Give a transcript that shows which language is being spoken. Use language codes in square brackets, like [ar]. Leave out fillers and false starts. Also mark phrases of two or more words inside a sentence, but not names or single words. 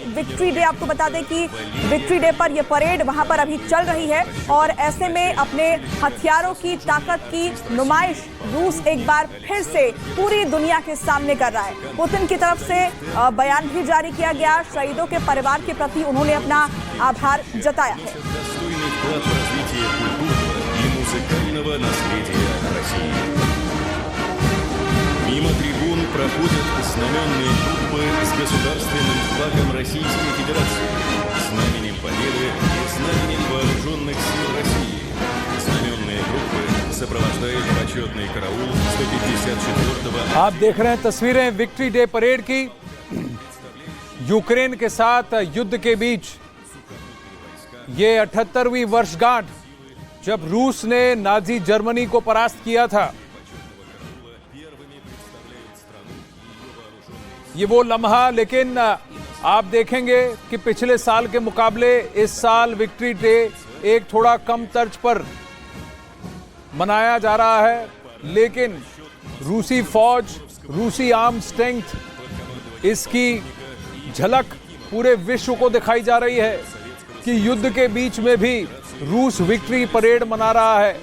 [en] Victory Day, [hi] आपको बता दें कि [en] Victory Day [hi] पर यह परेड वहां पर अभी चल रही है और ऐसे में अपने हथियारों की ताकत की नुमाइश रूस एक बार फिर से पूरी दुनिया के सामने कर रहा है। पुतिन की तरफ से बयान भी जारी किया गया। शहीदों के परिवार के प्रति उन्होंने अपना आभार जताया है। [ru] Мимо трибун проходят знаменные группы с государственным флагом Российской Федерации, знаменем Победы и знаменем Вооруженных сил России. Знаменные группы सप्रावस्तायत почетный караул 154-го। [hi] आप देख रहे हैं तस्वीरें [en] Victory Day parade [hi] की। यूक्रेन के साथ युद्ध के बीच ये 78वीं वर्षगांठ जब रूस ने नाजी जर्मनी को परास्त किया था। ये वो लम्हा, लेकिन आप देखेंगे कि पिछले साल के मुकाबले इस साल [en] Victory Day [hi] एक थोड़ा कम तर्ज पर मनाया जा रहा है, लेकिन रूसी फौज, रूसी [en] arm strength, [hi] इसकी झलक पूरे विश्व को दिखाई जा रही है कि युद्ध के बीच में भी रूस [en] Victory parade [hi] मना रहा है।